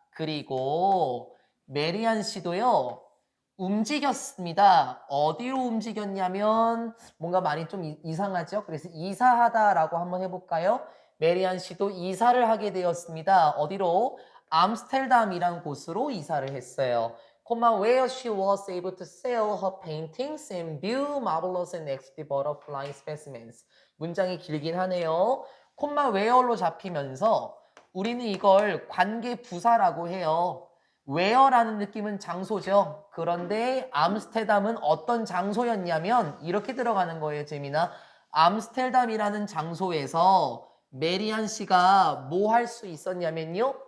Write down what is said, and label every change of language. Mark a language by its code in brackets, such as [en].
[ko] 그리고 메리안 씨도요. 움직였습니다. 어디로 움직였냐면 뭔가 많이 좀 이상하죠? 그래서 이사하다라고 한번 해볼까요? 메리안 씨도 이사를 하게 되었습니다. 어디로? 암스테르담이란 곳으로 이사를 했어요. [en] where she was able to sell her paintings and view marvelous and exotic butterfly specimens. [ko] 문장이 길긴 하네요. where로 잡히면서 우리는 이걸 관계 부사라고 해요. where라는 느낌은 장소죠. 그런데 암스테르담은 어떤 장소였냐면 이렇게 들어가는 거예요, 재미나. 암스테르담이라는 장소에서 메리안 씨가 뭐 할 수 있었냐면요.